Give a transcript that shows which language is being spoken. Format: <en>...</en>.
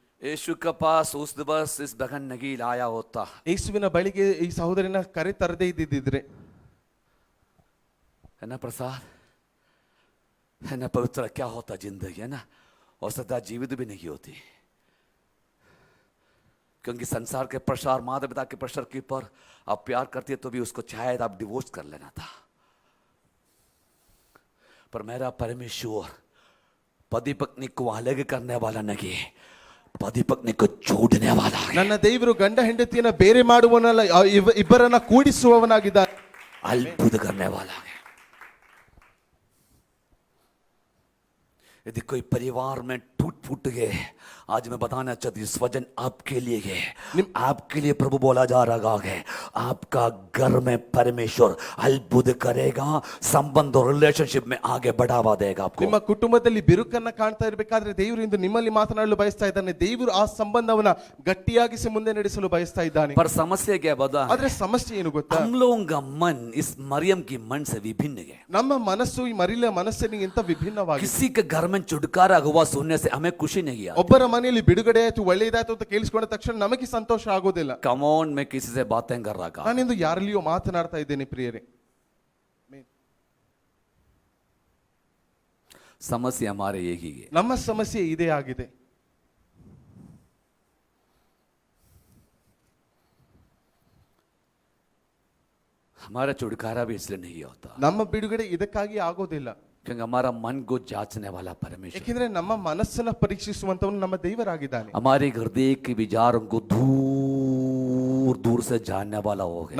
<hi>यीशु के पास उस दिवस इस बहन नहीं लाया होता,</hi> <kn>ಯೇಸುವಿನ ಬಳಿಗೆ ಈ ಸಹೋದರಿನ ಕರೆ ತರದೇ ಇದ್ದಿದ್ರೆ,</kn> <hi>है ना प्रसाद, है ना पवित्र, क्या होता जिंदगी, है ना, और सदा जीवित भी नहीं होती, क्योंकि संसार के प्रसार, माता पिता के प्रेशर के ऊपर आप प्यार करती है तो भी उसको शायद आप डिवोर्स कर लेना था, पर मेरा परमेश्वर पति पत्नी को अलग करने वाला नहीं, पति पत्नी को जोड़ने वाला है,</hi> <kn>ನನ್ನ ದೇವರು ಗಂಡ ಹೆಂಡತಿಯನ್ನ ಬೇರೆ ಮಾಡುವವನಲ್ಲ, ಇಬ್ಬರನ್ನ ಕೂಡಿಸುವವನಾಗಿದ್ದಾನೆ.</kn> <hi>अद्भुत करने वाला है। यदि कोई परिवार में टूट फूट गए, आज मैं बताना चाहती हूँ स्वजन आपके लिए है, आपके लिए प्रभु बोला जा रहा है, आपका घर में परमेश्वर अद्भुत करेगा, संबंध और रिलेशनशिप में आगे बढ़ावा देगा आपको।</hi> <kn>ನಿಮ್ಮ ಕುಟುಂಬದಲ್ಲಿ ಬಿರುಕನ್ನ ಕಾಣ್ತಾ ಇರಬೇಕಾದ್ರೆ ದೇವರು ಇಂದು ನಿಮ್ಮಲ್ಲಿ ಮಾತನಾಡಲು ಬಯಸ್ತಾ ಇದ್ದಾನೆ. ದೇವರು ಆ ಸಂಬಂಧವನ್ನ ಗಟ್ಟಿಯಾಗಿಸಿ ಮುಂದೆ ನಡೆಸಲು ಬಯಸ್ತಾ ಇದ್ದಾನೆ.</kn> <hi>पर समस्या क्या बता है?</hi> <kn>ಆದ್ರೆ ಸಮಸ್ಯೆ ಏನು ಗೊತ್ತಾ?</kn> <hi>हम लोगों का मन इस मरियम की मन से विभिन्न है।</hi> <kn>ನಮ್ಮ ಮನಸ್ಸು ಈ ಮರಿಲ ಮನಸ್ಸಿನಿಗಿಂತ ವಿಭಿನ್ನವಾಗಿದೆ.</kn> <hi>किसी के घर में छुटकारा हुआ सुनने से हमें खुशी नहीं आती।</hi> <kn>ಒಬ್ಬರ ಮನೆಯಲ್ಲಿ ಬಿಡುಗಡೆ ಆಯ್ತು, ಒಳ್ಳೆಯದಾಯ್ತು ಅಂತ ಕೇಳಿಸಿಕೊಂಡ ತಕ್ಷಣ ನಮಗೆ ಸಂತೋಷ ಆಗೋದಿಲ್ಲ.</kn> <en>come on,</en> <hi>मैं किसी से बातें कर रहा था,</hi> <kn>ನಾನಿಂದು ಯಾರಲ್ಲಿಯೋ ಮಾತನಾಡ್ತಾ ಇದ್ದೇನೆ ಪ್ರಿಯರೇ.</kn> <hi>समस्या हमारे एक ही है।</hi> <kn>ನಮ್ಮ ಸಮಸ್ಯೆ ಇದೇ ಆಗಿದೆ.</kn> <hi>हमारा छुटकारा भी इसलिए नहीं होता</hi> <kn>ನಮ್ಮ ಬಿಡುಗಡೆ ಇದಕ್ಕಾಗಿ ಆಗೋದಿಲ್ಲ,</kn> <hi>क्योंकि हमारा मन को जांचने वाला परमेश्वर,</hi> <kn>ಯಾಕೆಂದ್ರೆ ನಮ್ಮ ಮನಸ್ಸನ್ನ ಪರೀಕ್ಷಿಸುವಂತವನು ನಮ್ಮ ದೇವರಾಗಿದ್ದಾನೆ.</kn> <hi>हमारे हृदय के विचारों को दूर दूर से जानने वाला हो गया।</hi>